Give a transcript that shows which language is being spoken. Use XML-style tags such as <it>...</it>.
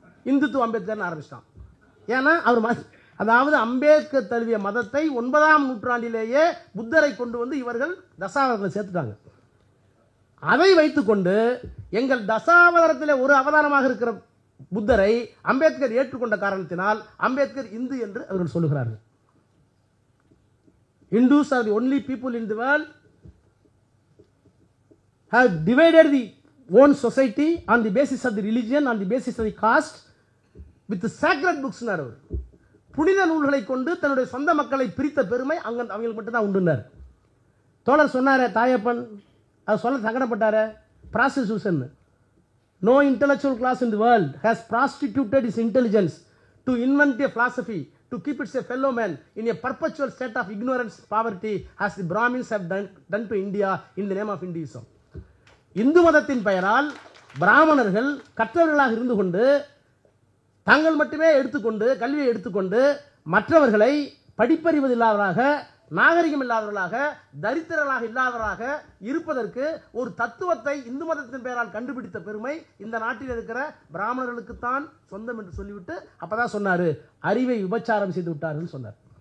<ta>இந்துத்துவ அம்பேத்கர் ஆரம்பிச்சிட்டான். ஏன்னா அவர் அதாவது அம்பேத்கர் தழுவிய மதத்தை 9ஆம் நூற்றாண்டிலேயே புத்தரை கொண்டு வந்து இவர்கள் தசாவதாரத்தில் சேர்த்துட்டாங்க. அதை வைத்துக்கொண்டு எங்கள் தசாவதாரத்திலே ஒரு அவதாரமாக இருக்கிற புத்தரை அம்பேத்கர் ஏற்றுக்கொண்ட காரணத்தினால் அம்பேத்கர் இந்து என்று அவர்கள் சொல்லுகிறார்கள்.</ta> <en>Hindus are the only people in the world have divided the own society on the basis of the religion, on the basis of the caste, with the sacred books.</en> <ta>புனித நூல்களை கொண்டு தன்னுடைய சொந்த மக்களை பிரித்த பெருமை அவங்களுக்கு மட்டும் தான் உண்டுனார். தோழர் சொன்னார தாயப்பன், அது சொல்ல சங்கடப்பட்டார, prostitution.</ta> <en>No intellectual class in the world has prostituted its intelligence to invent a philosophy, to keep its fellow men in a perpetual state of ignorance, poverty, as the Brahmins have done to India in the name of Hinduism.</en> <ta>Hindu மதத்தின் பெயரால் பிராமணர்கள் கற்றவர்களாக இருந்து கொண்டு தாங்கள் மட்டுமே எடுத்துக்கொண்டு கல்வியை எடுத்துக்கொண்டு மற்றவர்களை படிப்பறிவது இல்லாதவராக, நாகரிகம் இல்லாதவர்களாக, தரித்திரர்களாக இல்லாதவராக இருப்பதற்கு ஒரு தத்துவத்தை இந்து மதத்தின் பெயரால் கண்டுபிடித்த பெருமை இந்த நாட்டில் இருக்கிற பிராமணர்களுக்குத்தான் சொந்தம் என்று சொல்லிவிட்டு அப்பதான் சொன்னாரு அறிவை விபச்சாரம் செய்து விட்டார்கள் சொன்னார்.</ta>